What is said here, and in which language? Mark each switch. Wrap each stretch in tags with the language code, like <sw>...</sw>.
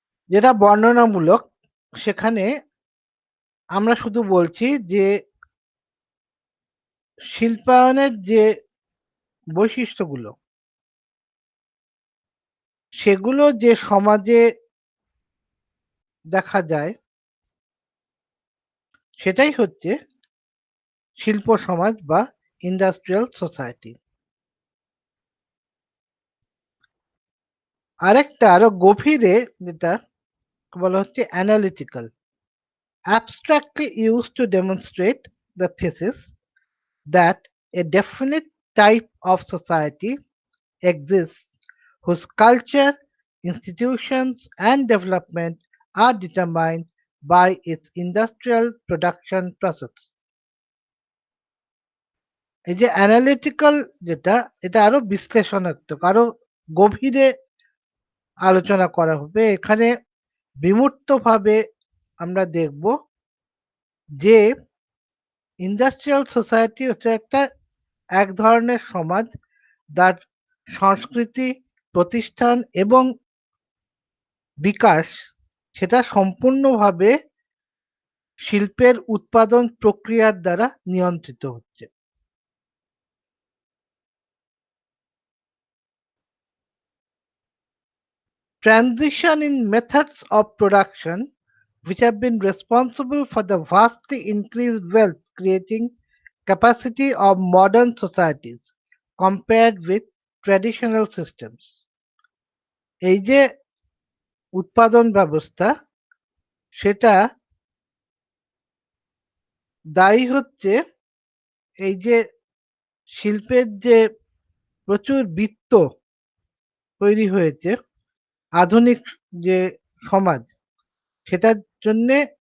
<bn>যেটা বর্ণনামূলক, সেখানে আমরা শুধু বলছি যে শিল্পায়নের যে বৈশিষ্ট্যগুলো সেগুলো যে সমাজে দেখা যায় সেটাই হচ্ছে শিল্প সমাজ বা ইন্ডাস্ট্রিয়াল সোসাইটি। আরেকটা আরো গভীরে যেটা বলা হচ্ছে</bn> <en>Analytical, abstractly used to demonstrate the thesis that a definite type of society exists whose culture, institutions, and development are determined by its industrial production process.</en> <bn>এই যে অ্যানালিটিক্যাল যেটা, এটা আরো বিশ্লেষণাত্মক, আরো গভীরে আলোচনা করা হবে। এখানে বিমূর্তভাবে আমরা দেখব যে ইন্ডাস্ট্রিয়াল সোসাইটি হচ্ছে এক ধরনের সমাজ যার সংস্কৃতি, প্রতিষ্ঠান এবং বিকাশ সেটা সম্পূর্ণভাবে শিল্পের উৎপাদন প্রক্রিয়ার দ্বারা নিয়ন্ত্রিত হচ্ছে।</bn> <en>Transition in methods of production which have been responsible for the vastly increased wealth creating capacity of modern societies compared with traditional systems.</en> <bn>এই যে উৎপাদন ব্যবস্থা সেটা দায়ী হচ্ছে এই যে শিল্পের যে প্রচুর বৃত্ত তৈরি হয়েছে আধুনিক যে সমাজ সেটার জন্যে।</bn>